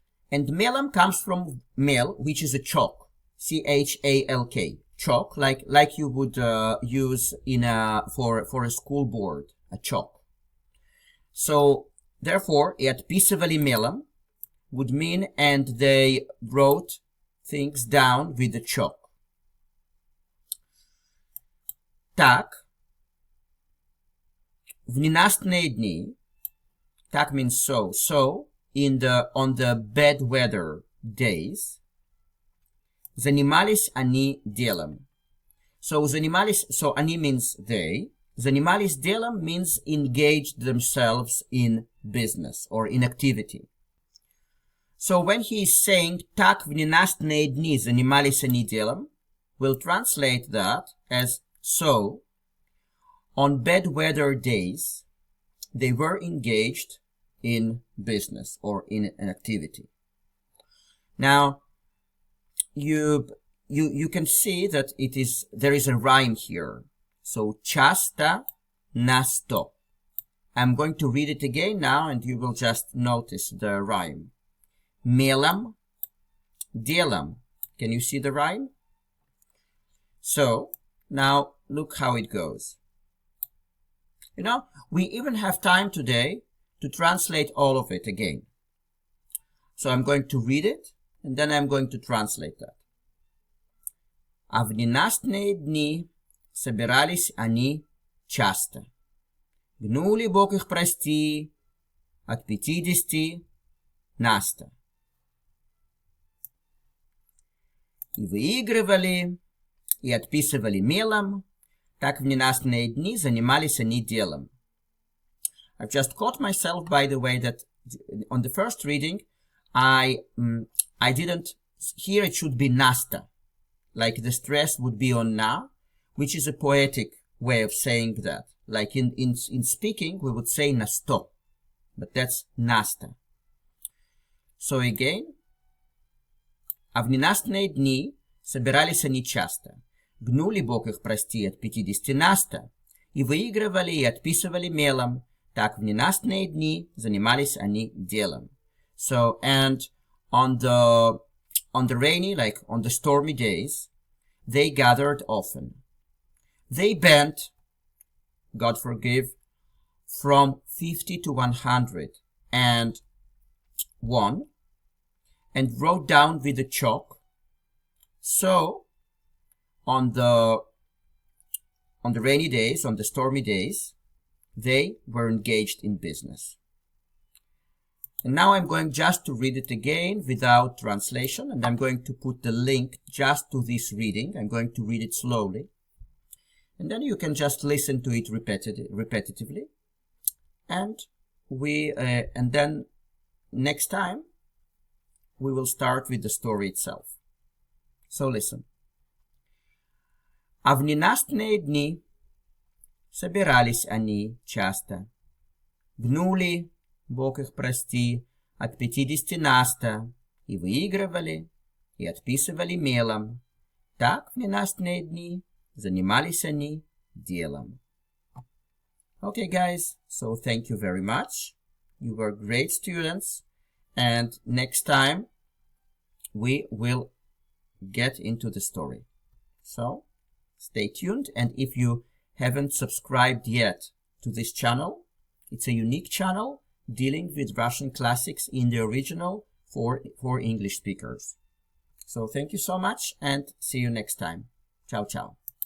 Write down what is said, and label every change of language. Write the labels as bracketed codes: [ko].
[en] And [ru] мелом [en] comes from mel, which is a chalk, C-H-A-L-K, chalk, like you would use in for a school board, a chalk. So therefore, [ru] и отписывали мелом [en] would mean, and they wrote things down with the chalk. [ru] Так, в ненастные дни, так [en] means so, on the bad weather days, [ru] занимались они делом. [en] So [ru] занимались, [en] so [ru] они [en] means they, [ru] занимались делом [en] means engaged themselves in business or in activity. So when he is saying [ru] так в ненастные дни занимались они делом, [en] we'll translate that as so on bad weather days they were engaged in business or in an activity. Now you can see that there is a rhyme here. [ru] So часто на 100. [en] I'm going to read it again now and you will just notice the rhyme. [ru] Мелом, делом. [en] Can you see the rhyme? So, now look how it goes. You know, we even have time today to translate all of it again. So I'm going to read it, and then I'm going to translate that. [ru] А в ненастные дни собирались они часто. Гнули Бог их прости от 50 на 100. И выигрывали, и отписывали мелом, так в ненастные дни занимались они делом. [en] I've just caught myself, by the way, that on the first reading, I didn't, here it should be nasta, like the stress would be on na, which is a poetic way of saying that. Like in speaking, we would say nasto, but that's nasta. [ru] So again, а в ненастные дни собирались они часто. Гнули Бог их прости от 50 на 100. И выигрывали, и отписывали мелом. Так в ненастные дни занимались они делом. [en] So, and on the rainy, like on the stormy days, they gathered often. They bent, God forgive, from 50 to 100 and won, and wrote down with the chalk. So, on the rainy days, on the stormy days, they were engaged in business. And now I'm going just to read it again without translation, and I'm going to put the link just to this reading. I'm going to read it slowly. And then you can just listen to it repetitively. And and then next time, we will start with the story itself. So listen. [ru] А в ненастные дни собирались они часто. Гнули, Бог их прости, от 50 на 100, и выигрывали, и отписывали мелом. Так в ненастные дни занимались они делом. [en] Okay, guys, so thank you very much. You were great students, and next time we will get into the story. So stay tuned, and if you haven't subscribed yet to this channel, it's a unique channel dealing with Russian classics in the original for English speakers. So thank you so much, and see you next time. Ciao, ciao.